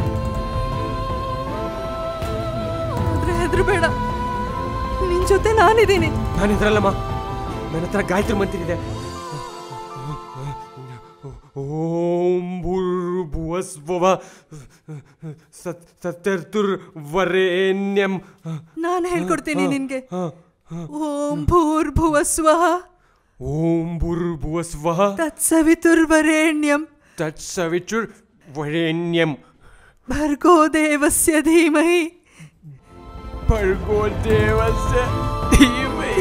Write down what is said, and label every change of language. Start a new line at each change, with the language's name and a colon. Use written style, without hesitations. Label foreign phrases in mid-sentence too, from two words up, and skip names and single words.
Kannada: ಆದ್ರೆ ಹೆದರ್ಬೇಡ, ನಿನ್ ಜೊತೆ ನಾನಿದ್ದೀನಿ. ನಾನು ಹೆದರಲ್ಲಮ್ಮ, ನನ್ನ ಹತ್ರ ಗಾಯತ್ರಿ ಮಂತ್ರ.
Sanskrit: ಓಂ ಭೂರ್ಭುವಸ್ವಃ ಸತ್ಯರ್ತುರ್ವರೆಣ್ಯಂ.
Kannada: ನಾನು ಹೇಳ್ಕೊಡ್ತೀನಿ ನಿನ್ಗೆ.
Sanskrit: ಓಂ ಭೂರ್ಭುವಸ್ವಃ ಓಂ ಭೂರ್ಭುವಸ್ವಃ ತತ್ಸವಿತುರ್ವರೆಣ್ಯಂ ತತ್ಸವಿತುರ್ವರೆಣ್ಯಂ ಭರ್ಗೋ ದೇವಸ್ಯ ಧೀಮಹಿ भड़को देवस्य धीमहि